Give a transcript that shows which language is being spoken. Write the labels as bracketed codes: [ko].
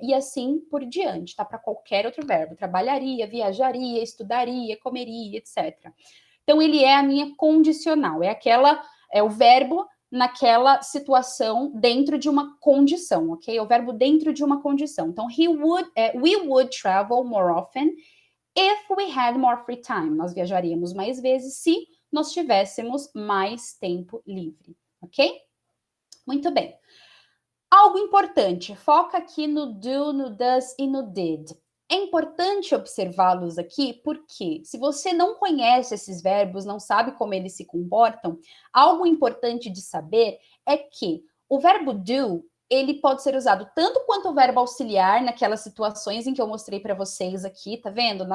[pt] E assim por diante, tá? Para qualquer outro verbo. Trabalharia, viajaria, estudaria, comeria, etc. Então, ele é a minha condicional. É o verbo naquela situação dentro de uma condição, ok? É o verbo dentro de uma condição. [en] Então, we would travel more often if we had more free time. [pt] Nós viajaríamos mais vezes se nós tivéssemos mais tempo livre, ok? Muito bem. Algo importante, foca aqui no do, no does e no did. É importante observá-los aqui porque, se você não conhece esses verbos, não sabe como eles se comportam, algo importante de saber é que o verbo do, ele pode ser usado tanto quanto o verbo auxiliar naquelas situações em que eu mostrei para vocês aqui, tá vendo?